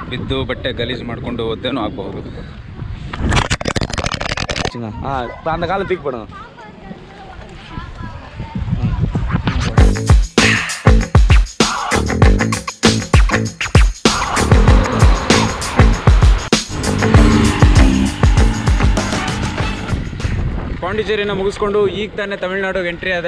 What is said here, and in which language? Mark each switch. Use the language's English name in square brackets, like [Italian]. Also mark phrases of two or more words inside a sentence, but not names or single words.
[Kannada] ಬಿದ್ದು ಬಟ್ಟೆ ಗಲೀಜು ಮಾಡಿಕೊಂಡು ಒದ್ದೇನೂ ಆಗಬಹುದು. [Tamil] அந்த காலம் தூக்கி போடும். [Kannada] ಪಾಂಡಿಚೇರಿನ ಮುಗಿಸ್ಕೊಂಡು ಈಗ ತಾನೇ ತಮಿಳ್ನಾಡಿಗೆ ಎಂಟ್ರಿ ಆದೆ.